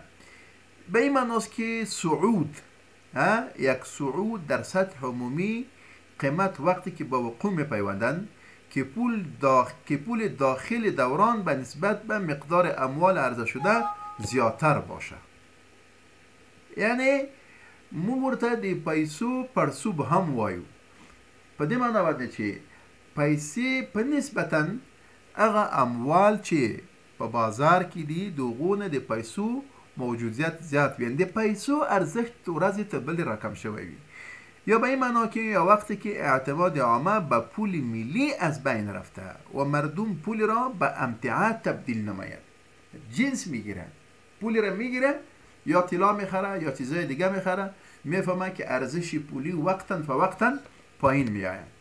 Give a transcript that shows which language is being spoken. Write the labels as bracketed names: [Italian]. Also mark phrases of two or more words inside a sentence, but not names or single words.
[Persian] به این معناست که صعود، یک صعود در سطح عمومی قیمت وقتی که با وقوع میپیوندند که پول داخل دوران به نسبت به مقدار اموال عرضه شده زیادتر باشه. [Pashto] یعنی مو ورته د پیسو پرسوب هم وایو. په دې معنی باندې چې پیسې په نسبتا هغه اموال چې په بازار کې دي دغونه د پیسو موجودیت زیات وي، د پیسو ارزښت ورځې ته بل رقم شوی وي. [Persian] یا به این معنا که یا وقتی که اعتماد عامه به پول ملی از بین رفته و مردم پول را به امتعه تبدیل نماید، جنس میگیره، پول را میگیره یا طلا میخره یا چیزای دیگه میخره، میفهمه که ارزش پولی وقتا فوقتا پایین میآید.